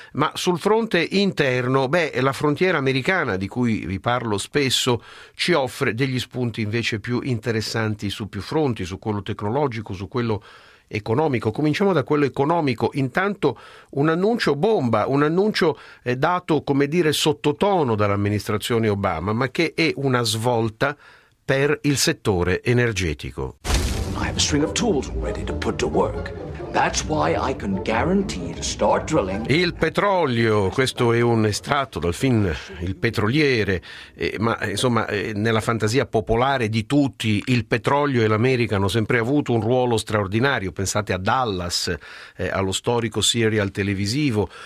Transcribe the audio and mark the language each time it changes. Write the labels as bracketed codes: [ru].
[it] Ma sul fronte interno, la frontiera americana, di cui vi parlo spesso, ci offre degli spunti invece più interessanti su più fronti, su quello tecnologico, su quello economico. Cominciamo da quello economico. Intanto un annuncio bomba, un annuncio dato, come dire, sottotono dall'amministrazione Obama, ma che è una svolta per il settore energetico. [en] I have a string of tools ready to put to work. That's why I can guarantee to start drilling. [it] Il petrolio, questo è un estratto dal film Il Petroliere, ma insomma, nella fantasia popolare di tutti, il petrolio e l'America hanno sempre avuto un ruolo straordinario. Pensate a Dallas, allo storico serial televisivo.